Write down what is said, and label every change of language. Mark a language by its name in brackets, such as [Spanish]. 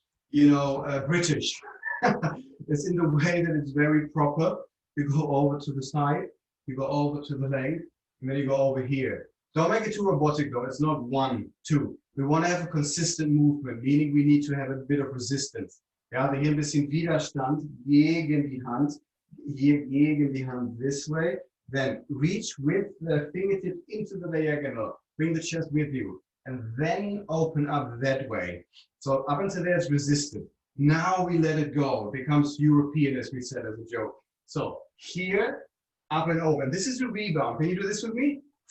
[English] you know, British. It's in the way that it's very proper. You go over to the side, you go over to the leg, and then you go over here. Don't make it too robotic though. It's not 1, 2. We want to have a consistent movement, meaning we need to have a bit of resistance. [German] Ja, hier ein bisschen Widerstand gegen die Hand, hier gegen die Hand [English] this way. Then reach with the fingertip into the diagonal. Bring the chest with you. And then open up that way. So up until there it's resisted. Now we let it go. It becomes European, as we said as a joke. So here, up and over. And this is the rebound. Can you do this with me?